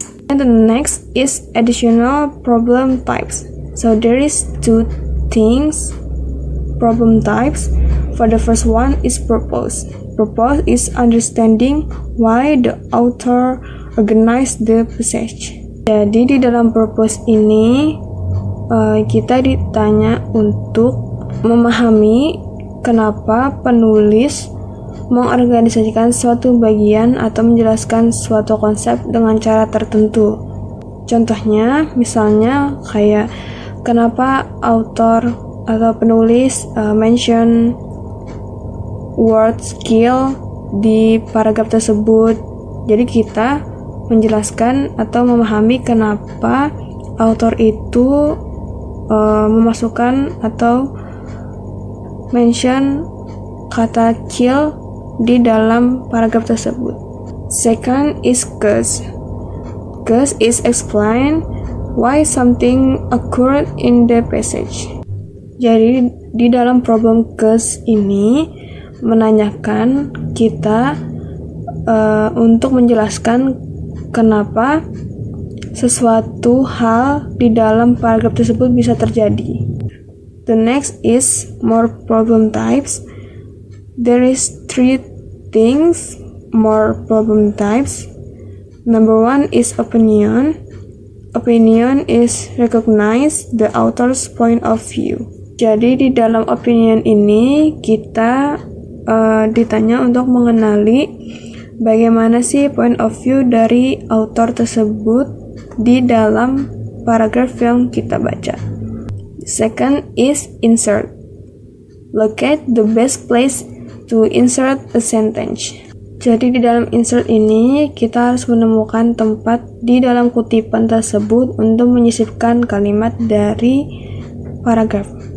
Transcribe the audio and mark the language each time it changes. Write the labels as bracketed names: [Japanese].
[English] And the next is additional problem types. So there is two things problem types. For the first one is purpose. Purpose is understanding why the author organized the passage. [Indonesian] Jadi di dalam purpose ini kita ditanya untuk memahami kenapa penulis mengorganisasikan suatu bagian atau menjelaskan suatu konsep dengan cara tertentu. Contohnya, misalnya kayak kenapa author atau penulis [English] mention word skill [Indonesian] di paragraf tersebut. Jadi kita menjelaskan atau memahami kenapa author itu memasukkan atau mention kata kill di dalam paragraf tersebut. [English] Second is cause. Cause is explain why something occurred in the passage. [Indonesian] Jadi di dalam problem cause ini menanyakan kita untuk menjelaskan kenapa sesuatu hal di dalam paragraf tersebut bisa terjadi. [English] The next is more problem types. There is three things more problem types. Number one is opinion. Opinion is recognize the author's point of view. [Indonesian] Jadi di dalam opinion ini kita ditanya untuk mengenali bagaimana sih [English] point of view [Indonesian] dari author tersebut di dalam paragraf yang kita baca. [English] Second is insert. Locate the best place to insert a sentence. [Indonesian] Jadi di dalam insert ini kita harus menemukan tempat di dalam kutipan tersebut untuk menyisipkan kalimat dari paragraf.